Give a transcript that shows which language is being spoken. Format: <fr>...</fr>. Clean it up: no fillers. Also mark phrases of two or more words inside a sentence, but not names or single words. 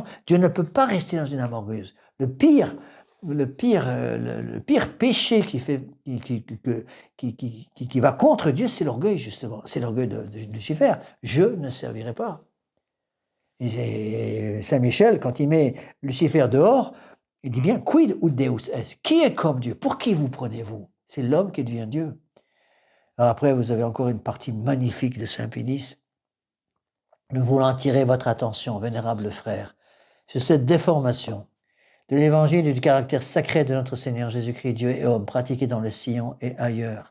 <fr>Dieu ne peut pas rester dans une âme orgueilleuse. Le pire péché qui va contre Dieu, c'est l'orgueil, justement. C'est l'orgueil de Lucifer. Je ne servirai pas. Et Saint Michel, quand il met Lucifer dehors, il dit bien,</fr> <la>quid ut Deus est?</la> <fr>Qui est comme Dieu? Pour qui vous prenez-vous? C'est l'homme qui devient Dieu. Alors après, vous avez encore une partie magnifique de Saint Pédis. Nous voulons attirer votre attention, vénérable frère, sur cette déformation de l'évangile et du caractère sacré de notre Seigneur Jésus-Christ, Dieu et homme, pratiqué dans le Sillon et ailleurs.</fr>